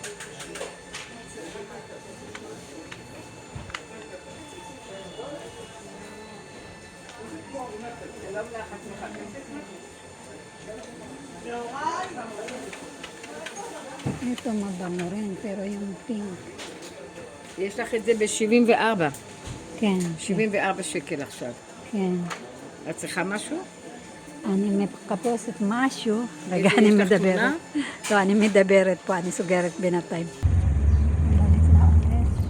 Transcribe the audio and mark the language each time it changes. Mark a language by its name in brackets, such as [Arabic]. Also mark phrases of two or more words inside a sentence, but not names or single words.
[Filipino] Ito mabango rin, pero yung pink. [Hebrew] יש לך את זה ב-74. כן, 74 שקל עכשיו. כן. את צריכה משהו? אני מחפשת משהו, רגע יש אני לך מדברת. תלונה? לא, אני מדברת פה, אני סוגרת בינתיים. [Filipino] Balik na ulit.